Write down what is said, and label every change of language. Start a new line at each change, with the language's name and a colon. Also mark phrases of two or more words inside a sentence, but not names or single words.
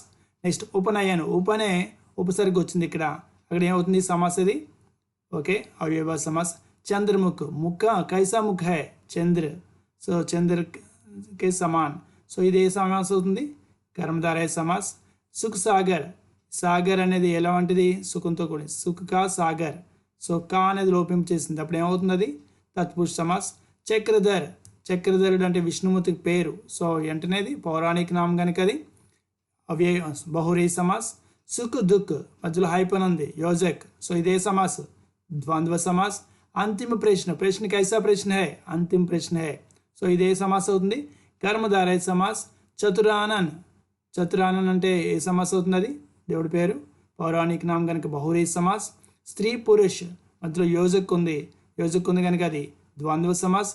Telugu: నెక్స్ట్ ఉపనయన్, ఉపనే ఉపసర్గ వచ్చింది ఇక్కడ, అక్కడ ఏమవుతుంది సమాస్ ఇది?
Hindi: ओके, अव्ययभाव समास। चंद्रमुख, मुख कैसा मुख है? चंद्र, सो चंद्र के समान.
Telugu: సో ఇది ఏ సమాస్ అవుతుంది?
Hindi: कर्मधारय समास. सुख सागर,
Telugu: సాగర్ అనేది ఎలా వంటిది? సుఖంతో కూడి,
Hindi: सुख का सागर.
Telugu: సో కా అనేది లోపింపు చేసింది, అప్పుడు ఏమవుతుంది? అది
Hindi: तत्पुरुष समास.
Telugu: చక్రధర్, చక్రధరుడు అంటే విష్ణుమూర్తికి పేరు, సో వెంటనేది పౌరాణిక నామం కనుక అది
Hindi: अव्यय बहुव्री समास. सुख दुःख
Telugu: మధ్యలో హైపన్ ఉంది, యోజక్, సో ఇదే సమాస్,
Hindi: द्वंद्व समास. अंतिम प्रश्न, प्रश्न कैसा प्रश्न है? अंतिम प्रश्न है,
Telugu: సో ఇదే సమాస్ అవుతుంది,
Hindi: कर्मधारय समास.
Telugu: చతురానన్, చతురానన్ అంటే ఏ సమాస్ అవుతుంది? అది దేవుడి పేరు. పౌరాణిక నామం కనుక
Hindi: बहुव्रीहि समास. स्त्री पुरुष
Telugu: మధ్యలో యోజక్ ఉంది కనుక అది
Hindi: द्वंद्व समास.